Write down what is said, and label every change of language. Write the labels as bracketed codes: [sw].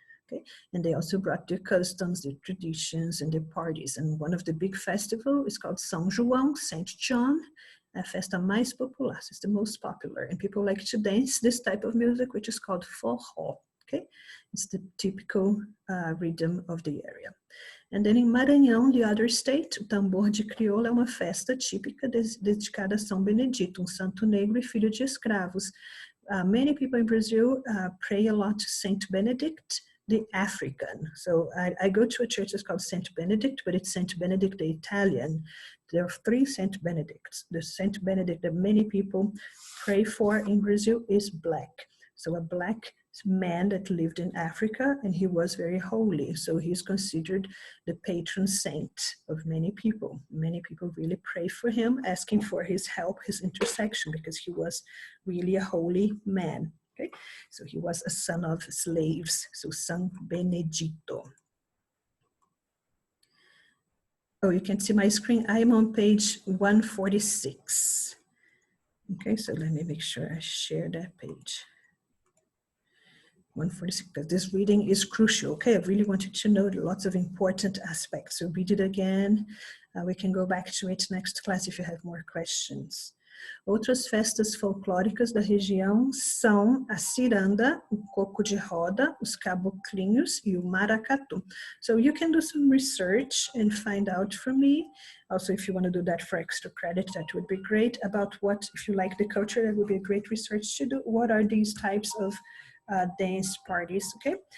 [en] Okay, and they also brought their customs, their traditions, and their parties. And one of the big festivals is called São João, Saint John, [pt] a festa mais popular. [en] It's the most popular, and people like to dance this type of music, which is called forró. Okay, it's the typical rhythm of the area. And then in Maranhão, the other state, [pt] o tambor de crioula é uma festa típica dedicada a São Benedito, santo negro e filho de escravos. [en] Many people in Brazil pray a lot to Saint Benedict, the African. So I go to a church that's called Saint Benedict, but it's Saint Benedict the Italian. There are 3 Saint Benedicts. The Saint Benedict that many people pray for in Brazil is black. So a black man that lived in Africa, and he was very holy. So he's considered the patron saint of many people. Many people really pray for him, asking for his help, his intercession, because he was really a holy man. Okay, so he was a son of slaves, so San Benedito. Oh, you can see my screen. I'm on page 146. Okay, so let me make sure I share that page. 146, because this reading is crucial. Okay, I really want you to know lots of important aspects. So read it again. We can go back to it next class if you have more questions. [pt] Outras festas folclóricas da região são a ciranda, o coco de roda, os caboclinhos e o maracatu. [en] So you can do some research and find out from me. Also, if you want to do that for extra credit, that would be great. About what, if you like the culture, that would be a great research to do. What are these types of dance parties, okay?